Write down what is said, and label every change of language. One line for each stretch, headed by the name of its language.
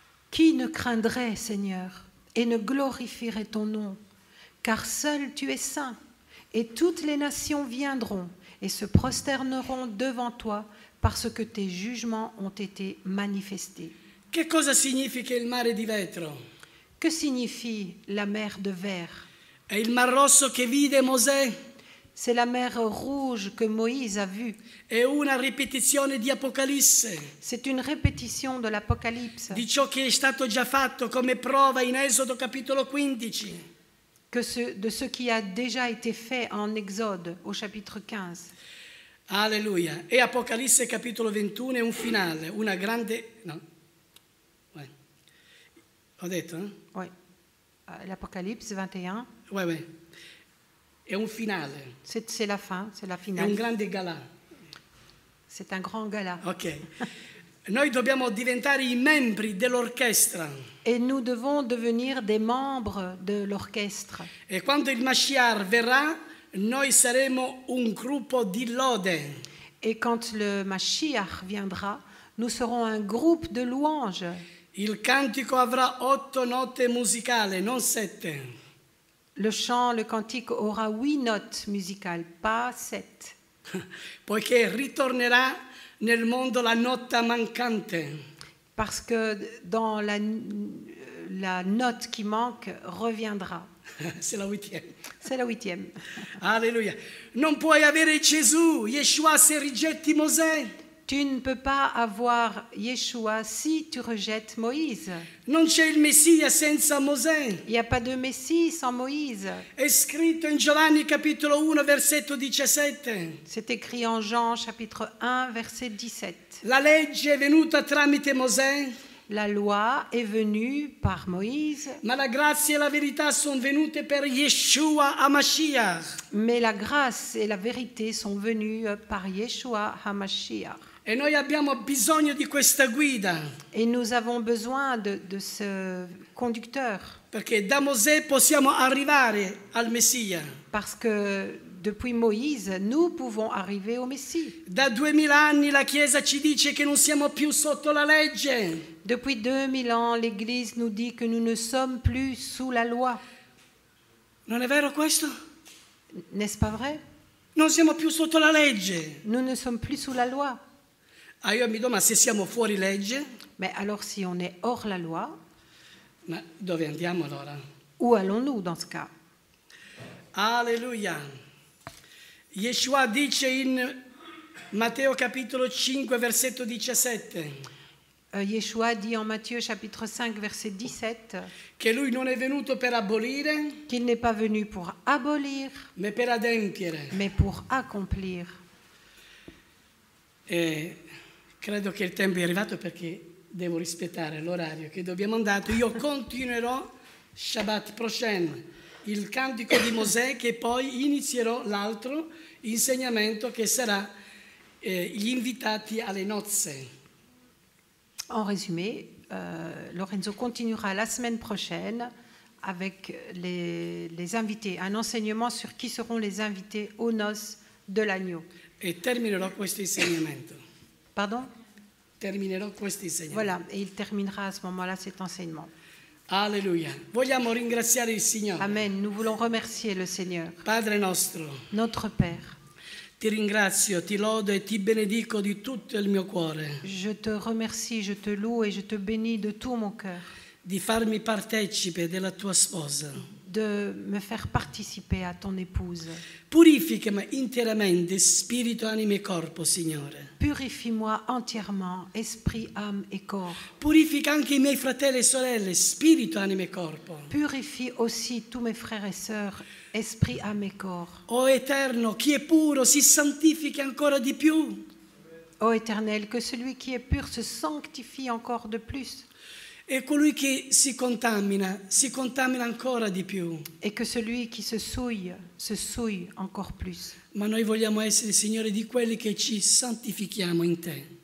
French: Qui ne craindrait, Seigneur, et ne glorifierait ton nom? Car seul tu es saint, et toutes les nations viendront et se prosterneront devant toi, parce que tes jugements ont été manifestés.
Italian: Che cosa significa il mare di vetro?
French: Que signifie la mer de verre?
Italian: È il Mar Rosso che vide Mosè.
French: C'est la mer rouge que Moïse a vue.
Italian: È una ripetizione di Apocalisse,
French: C'est une répétition de l'Apocalypse,
Italian: di ciò che è stato già fatto come prova in Esodo capitolo 15.
French: de ce qui a déjà été fait en Exode au chapitre 15.
Italian: Alleluia. E Apocalisse capitolo 21 è un finale, una grande... No? Ho detto?
French: Oui. L'Apocalypse 21, Ouais.
Italian: È un finale,
French: c'est la fin, c'est la
Italian: è un finale. grande galà.
French: C'est un grand gala. Ok.
Italian: Noi dobbiamo diventare i membri dell'orchestra.
French: Et nous devons devenir des membres de l'orchestre.
Italian: E quando il Mashiach verrà, noi saremo un gruppo di lode.
French: Et quand le Mashiach viendra, nous serons un groupe de louanges.
Italian: Il cantico avrà 8 note musicali, non 7.
French: Le chant, le cantique aura 8 notes musicales, pas 7.
Italian: Poiché ritornerà nel mondo la nota mancante.
French: Parce que dans la note qui manque reviendra. C'est la 8e. C'est la 8e.
Italian: Alleluia. Non puoi avere Gesù, Yeshua, se rigetti Mosè.
French: Tu ne peux pas avoir Yeshua si tu rejettes Moïse.
Italian: Non c'è il Messia senza Mosè.
French: Il n'y a pas de Messie sans Moïse.
Italian: È scritto in Giovanni capitolo 1 versetto 17.
French: C'est écrit en Jean chapitre 1 verset 17.
Italian: La legge è venuta tramite Mosè,
French: La loi est venue par Moïse,
Italian: ma la grazia e la verità sono venute per Yeshua HaMashiach.
French: mais la grâce et la vérité sont venues par Yeshua HaMashiach.
Italian: E noi abbiamo bisogno di questa guida,
French: Et nous avons besoin de ce conducteur,
Italian: perché da Mosè possiamo arrivare al Messia.
French: parce que depuis Moïse, nous pouvons arriver au Messie.
Italian: Da 2000 anni la Chiesa ci dice che non siamo più sotto la legge.
French: Depuis 2000 ans, l'Église nous dit que nous ne sommes plus sous la loi.
Italian: Non è vero questo?
French: N'est-ce pas vrai?
Italian: Non siamo più sotto la legge.
French: Nous ne sommes plus sous la loi.
Italian: Ah, io mi domando, ma se siamo fuori legge,
French: Mais alors si on est hors la loi,
Italian: ma dove andiamo allora?
French: où allons-nous dans ce cas?
Italian: Alleluia. Yeshua dice in Matteo capitolo 5 versetto 17
French: Yeshua dit en Matthieu chapitre 5 verset 17
Italian: che lui non è venuto per abolire,
French: qu'il n'est pas venu pour abolir,
Italian: ma per adempiere.
French: mais pour accomplir.
Italian: E credo che il tempo è arrivato perché devo rispettare l'orario che dobbiamo andare. Io continuerò Shabbat prochain il cantico di Mosè, che poi inizierò l'altro insegnamento che sarà gli invitati alle nozze.
French: En résumé, Lorenzo continuera la semaine prochaine avec les invités, un enseignement sur qui seront les invités aux noces de l'agneau.
Italian: E terminerò questo insegnamento.
French: Pardon?
Italian: Terminerò questo insegnamento.
French: Voilà, et il terminera à ce moment-là cet enseignement.
Italian: Alleluia. Vogliamo ringraziare il Signore. Amen.
French: Nous voulons remercier le Seigneur,
Italian: Padre nostro,
French: notre Père.
Italian: ti ringrazio, ti lodo e ti benedico di tutto il mio cuore,
French: Je te remercie, je te loue et je te bénis de tout mon cœur
Italian: di farmi partecipe della tua sposa.
French: de me faire participer à ton épouse.
Italian: Purificami interamente, spirito, anima e corpo, Signore.
French: Purifie-moi entièrement, esprit, âme et corps.
Italian: Purifica anche i miei fratelli e sorelle, spirito, anima e corpo.
French: Purifie aussi tous mes frères et sœurs, esprit, âme et corps.
Italian: O Eterno, chi è puro si santifichi ancora di più.
French: Ô Éternel, que celui qui est pur se sanctifie encore de plus.
Italian: E colui che si contamina ancora di più.
French: Et que celui qui se souille encore plus.
Italian: Ma noi vogliamo essere, Signore, di quelli che ci santifichiamo in te.